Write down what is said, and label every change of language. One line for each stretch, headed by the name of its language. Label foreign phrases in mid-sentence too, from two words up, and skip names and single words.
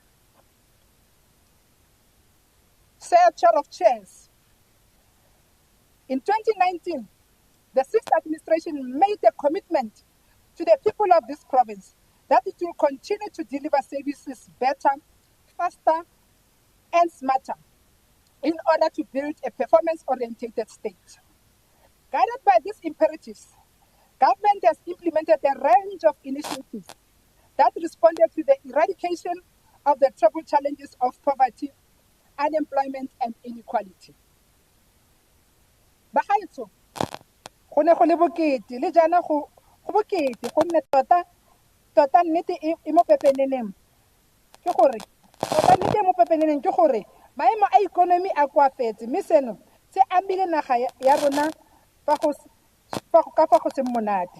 English: Sir Chair of Chairs, in 2019, the sixth administration made a commitment to the people of this province that it will continue to deliver services better, faster, and smarter in order to build a performance-oriented state. Guided by these imperatives, government has implemented a range of initiatives that responded to the eradication of the triple challenges of poverty, unemployment, and inequality.
Tswana: Bagaetsho, go ne go le bokete le jana go bokete gonne tota nnete e mo pepeneneng ke gore tota nnete e mo pepeneneng ke gore maemo a ikonomi a koafetse mme seno se amile naga ya rona ka fa go se monate.